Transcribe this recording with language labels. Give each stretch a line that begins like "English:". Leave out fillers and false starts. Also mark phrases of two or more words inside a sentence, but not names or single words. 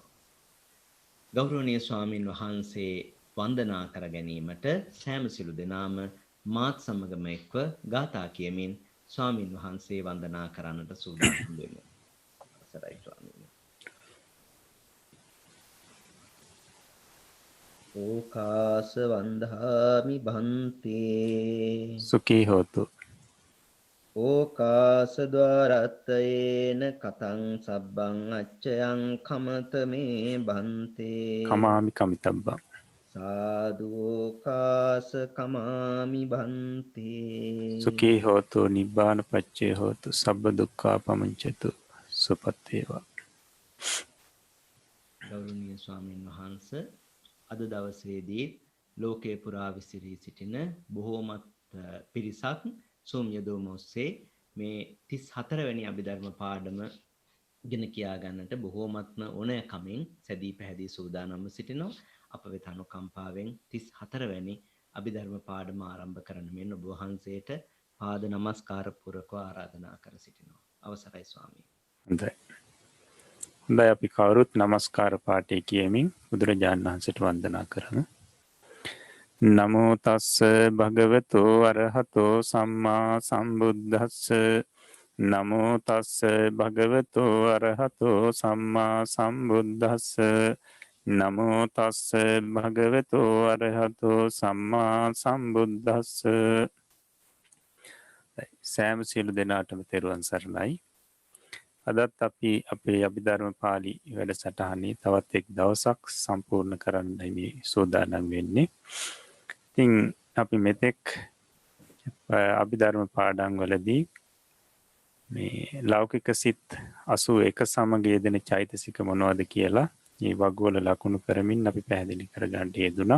Sinhala: ගෞරවනීය ස්වාමින් වහන්සේ වන්දනා කර ගැනීමට සෑම සිළු දෙනාම මාත් සමගම එක්ව ගාථා කියමින් ස්වාමින් වහන්සේ වන්දනා කරන්නට සූදානම් වෙමු. අවසරයි ස්වාමීනි.
Pali: ඕකාස වන්දාමි භන්තේ සුඛී හෝතු. ඕකාස ద్వාරත්තයේන කතං සබ්බං අච්චයං කමත මේ භන්තේ කමාමි කමිතබ්බං සාදුෝකාස කමාමි භන්තේ සුඛී හෝතු නිබ්බාන පච්චේ හෝතු සබ්බ දුක්ඛා පමුංචතු
Sinhala: සුපත් වේවා. ගෞරවනීය ස්වාමීන් වහන්සේ අද දවසේදී ලෝකේ පුරා විසිරී සිටින බොහෝමත් පිරිසක් Zoom යෙදවීම ඔස්සේ මේ 34 වැනි අභිධර්ම පාඩම ඉගෙන කියා ගන්නට බොහෝමත්ම ඕනෑකමින් සැදී පැහැදී සූදානම්ව සිටිනවා. අප වෙත අනුකම්පාවෙන් 34 වැනි අභිධර්ම පාඩම ආරම්භ කරන මෙන් ඔබ වහන්සේට පාද නමස්කාර පූර්වකව ආරාධනා කර සිටිනවා. අවසරයි ස්වාමී. හොඳයි. හොඳයි අපි කවුරුත් නමස්කාර පාඨය කියමින් බුදුරජාණන් වහන්සේට වන්දනා කරමු.
Pali: නමෝ තස්ස භගවතු අරහතෝ සම්මා සම්බුද්දස්ස නමෝ තස්ස භගවතු අරහතෝ සම්මා සම්බුද්දස්ස නමෝ තස්ස භගවතු අරහතෝ සම්මා සම්බුද්දස්ස.
Sinhala: සෑම සියලු දෙනාටම තෙරුවන් සරණයි. අදත් අපි අපේ අභිධර්ම පාළි වැඩසටහනේ තවත් එක් දවසක් සම්පූර්ණ කරන්නයි මේ සූදානම් වෙන්නේ. ඉතින් අපි මෙතෙක් අභිධර්ම පාඩම් වලදී මේ ලෞකික සිත් 81 සමග යෙදෙන චෛතසික මොනවද කියලා මේ වග්ගවල ලකුණු කරමින් අපි පැහැදිලි කරගන්න යෙදුණා.